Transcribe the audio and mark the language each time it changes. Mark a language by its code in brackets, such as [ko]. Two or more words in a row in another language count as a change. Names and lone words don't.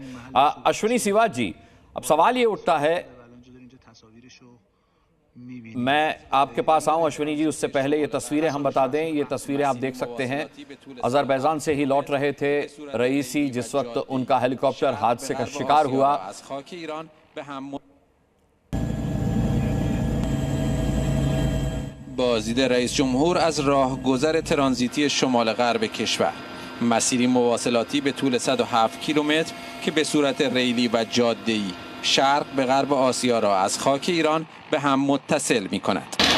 [hi] अश्विनी सिवाच जी, अब सवाल ये उठता है, मैं आपके पास आऊं अश्विनी जी, उससे पहले ये तस्वीरें हम बता दें। ये तस्वीरें आप देख सकते हैं, अजरबैजान से ही लौट रहे थे रईसी जिस वक्त उनका हेलीकॉप्टर हादसे का शिकार हुआ। [fa] بازدید رئیس جمهور از راهگذر ترانزیتی شمال غرب کشور، مسیری مواصلاتی به طول 107 کیلومتر که به صورت ریلی و جاده‌ای شرق به غرب آسیا را از خاک ایران به هم متصل می‌کند.